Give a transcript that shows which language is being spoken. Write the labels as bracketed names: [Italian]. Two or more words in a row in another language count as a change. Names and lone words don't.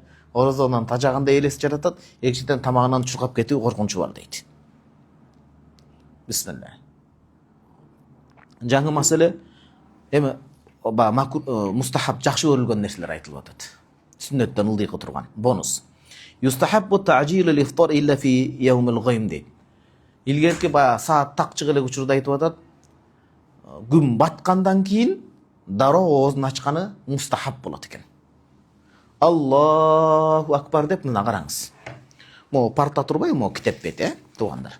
[Kyrgyz] Орозонун тажагында элес жаратат, экинчиден тамагынан чуркап кетүү коркунучу бар дейт. Бисмилла. Жаңы маселе эми мустахаб жакшы көрүлгөн нерселер айтылып атат. Сүннөттөн ылдыйкы турган бонус. [Arabic] يستحب تعجيل الإفطار إلا في يوم الغيم дейт. [Kyrgyz] Илгерки саат так чыгып элек учурда айтып атат. Күн баткандан кийин дароо оозун ачканы мустахаб болот экен. [Arabic] الله أكبر [Kyrgyz] деп мына караңыз. Мо парта турбай, мо китеп бети, туугандар.